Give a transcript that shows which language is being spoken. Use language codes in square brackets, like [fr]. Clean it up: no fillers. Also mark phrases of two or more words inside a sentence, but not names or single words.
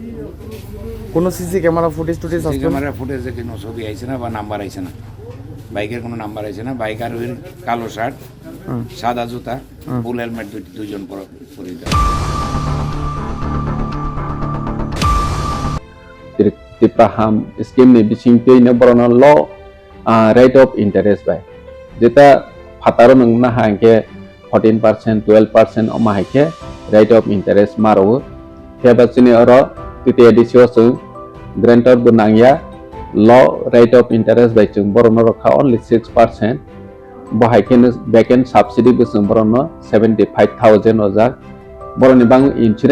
[bn] কোনো সিসি ক্যামেরা ফুটেজ টুটেজ আছে? ক্যামেরা ফুটেজে কোনো ছবি আইছে না বা নাম্বার আইছে না। বাইকের কোনো নাম্বার আইছে না। বাইক আর ওই কালো শার্ট, সাদা জুতা, ফুল হেলমেট দুইজন পরে যায়। [trp] Paham scheme ni bising tei na borona [en] law rate of interest [trp] by jeta fataro nang na hangke 14% 12% oma hangke [en] rate of interest [trp] maro heba sini oro titi edisio su grantor bunangya [en] law rate of interest [trp] by chung borona rokha only 6% bahai ken [en] backend subsidy [trp] bisung borona 75,000 ojak boroni bang insurance